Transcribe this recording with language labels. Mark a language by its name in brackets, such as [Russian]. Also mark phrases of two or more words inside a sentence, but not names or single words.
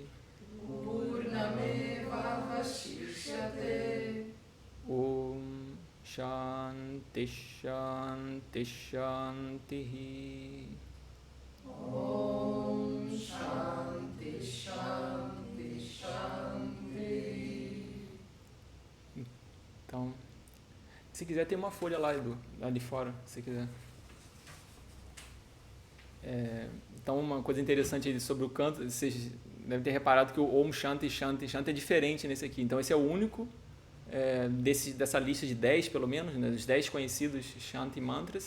[Sanskrit] Purnameva Vashishyate. Om Shanti Shanti Shanti. Om Shanti Shanti Shanti. [Portuguese] Então, se quiser tem uma folha lá, Edu, lá de fora, se quiser. Então, uma coisa interessante sobre o canto, vocês devem ter reparado que o [Sanskrit] Om Shanti Shanti Shanti [Portuguese] é diferente nesse aqui. Então, esse é o único dessa lista de 10, pelo menos, né, dos 10 conhecidos [Sanskrit] Shanti Mantras.